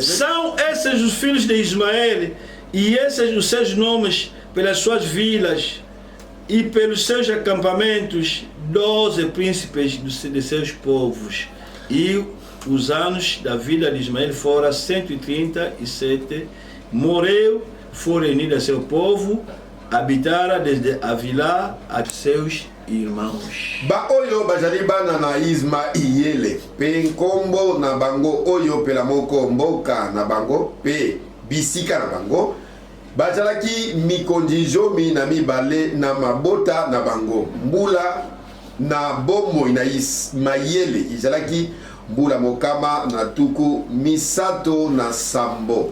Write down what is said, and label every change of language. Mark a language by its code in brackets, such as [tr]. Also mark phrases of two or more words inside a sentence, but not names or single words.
[pt] São esses os filhos de Ismael, e esses os seus nomes pelas suas vilas e pelos seus acampamentos, 12 príncipes de seus povos. E os anos da vida de Ismael foram 137. Morreu, foi reunido a seu povo, habitara desde Avilá a seus irmãos. [ln] ba oyo bajali bana na Ismaele pe nkombo na bango oyo pela moko mboka na bango pe bisika na bango bazalaki mikondizomi na mibale na mabota na bango. Mbula na bomoi na Ismaele izalaki mbula mokama na tuku misato na sambo.